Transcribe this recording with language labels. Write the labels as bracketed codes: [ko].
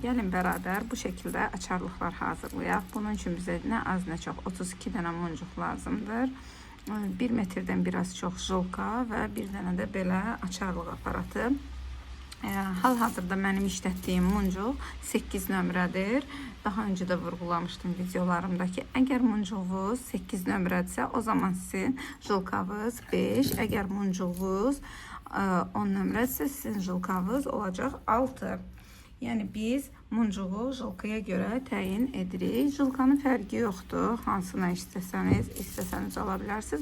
[az] Gəlin [tr] beraber bu şekilde [az] açarlıklar hazırlayaq. Bunun için bizə nə az nə çox 32 dənə muncuq lazımdır. 1 metrdən biraz çox jilka və bir dənə də belə açarlıq aparatı. Hal-hazırda mənim işlətdiyim muncuq 8 nömrədir. [tr] Daha önce de vurgulamıştım videolarımdakı. [az] Əgər muncuğunuz 8 nömrədirsə, o zaman sizin jilkavız 5. Əgər muncuğunuz 10 nömrədirsə, sizin jilkavız olacaq 6. Yəni biz muncuğu jilkaya görə təyin edirik. Jilkanın fərqi yoxdur. Hansına istəsəniz ala bilərsiniz.